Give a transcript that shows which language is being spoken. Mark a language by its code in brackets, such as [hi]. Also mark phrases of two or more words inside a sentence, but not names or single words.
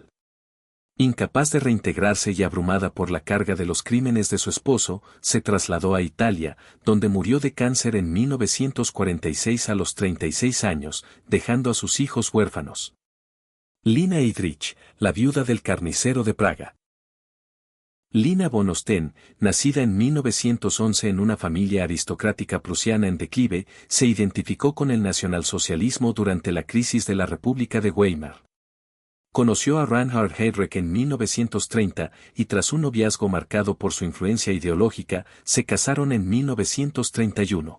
[es] Incapaz de reintegrarse y abrumada por la carga de los crímenes de su esposo, se trasladó a Italia, donde murió de cáncer en 1946 a los 36 años, dejando a sus hijos huérfanos. Lina Heydrich, la viuda del carnicero de Praga. Lina von Osten, nacida en 1911 en una familia aristocrática prusiana en declive, se identificó con el nacionalsocialismo durante la crisis de la República de Weimar. Conoció a Reinhard Heydrich en 1930 y tras un noviazgo marcado por su influencia ideológica, se casaron en 1931.